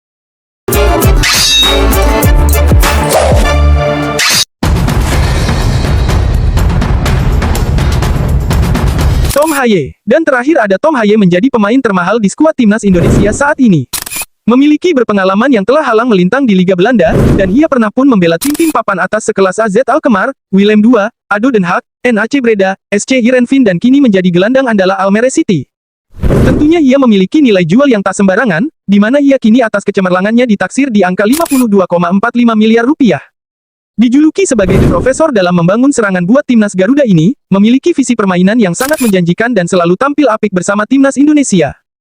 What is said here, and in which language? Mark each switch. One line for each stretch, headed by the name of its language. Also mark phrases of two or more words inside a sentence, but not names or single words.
Indonesian: Tom Haye. Dan terakhir ada Tom Haye menjadi pemain termahal di skuad timnas Indonesia saat ini. Memiliki berpengalaman yang telah halang melintang di Liga Belanda, dan ia pernah pun membela tim-tim papan atas sekelas AZ Alkmaar, Willem II, ADO Den Haag, NAC Breda, SC Heerenveen dan kini menjadi gelandang andalan Almere City. Tentunya ia memiliki nilai jual yang tak sembarangan, di mana ia kini atas kecemerlangannya ditaksir di angka 52,45 miliar rupiah. Dijuluki sebagai The Professor dalam membangun serangan buat timnas Garuda ini, memiliki visi permainan yang sangat menjanjikan dan selalu tampil apik bersama timnas Indonesia.